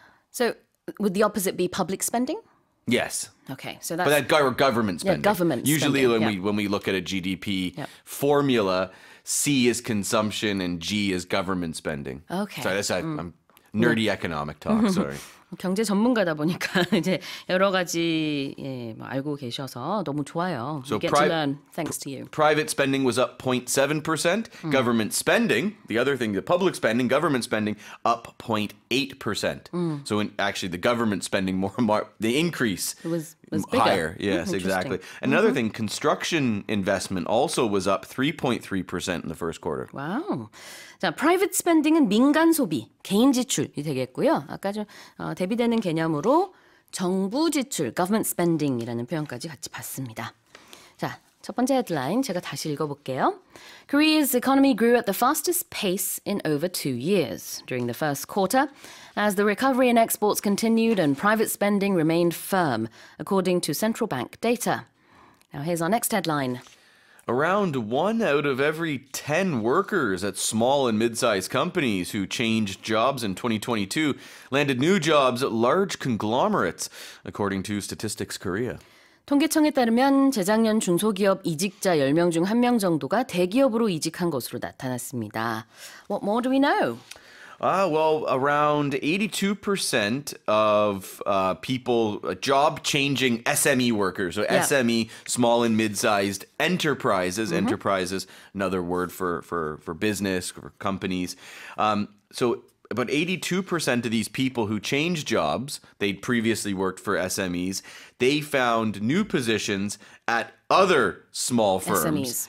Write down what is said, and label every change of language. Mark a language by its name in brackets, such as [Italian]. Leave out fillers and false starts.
[English] So would the opposite be public spending? Yes. Okay, so that's... But that government spending. government Usually spending, when we look at a GDP Yep. formula, C is consumption and G is government spending. Okay. Sorry, I'm nerdy economic talk. Sorry. [Korean] 경제 전문가다 보니까 이제 여러 가지 뭐 알고 계셔서 너무 좋아요. [English] So We get to learn thanks to you. Private spending was up 0.7%. Government spending, the other thing, the public spending, government spending, up 0.8%. So actually the government spending the increase was bigger. higher. Yes, Interesting. exactly. Another thing, construction investment also was up 3.3% in the first quarter. [Korean] 와우. 자, private spending은 민간 소비, 개인 지출이 되겠고요. 아까 좀 대비되는 개념으로 정부 지출, government spending이라는 표현까지 같이 봤습니다. 자, 첫 번째 헤드라인 제가 다시 읽어볼게요. [English] Korea's economy grew at the fastest pace in over 2 years during the first quarter as the recovery in exports continued and private spending remained firm, according to central bank data. Now here's our next headline. Around 1 out of every 10 workers at small and mid-sized companies who changed jobs in 2022 landed new jobs at large conglomerates, according to Statistics Korea. [Korean] 통계청에 따르면 재작년 중소기업 이직자 10명 중 1명 정도가 대기업으로 이직한 것으로 나타났습니다. [English] What more do we know? Well, around 82% of people, job-changing SME workers, so Yeah. SME, small and mid-sized enterprises, enterprises, another word for business, for companies. So about 82% of these people who changed jobs, they'd previously worked for SMEs, they found new positions at other small firms.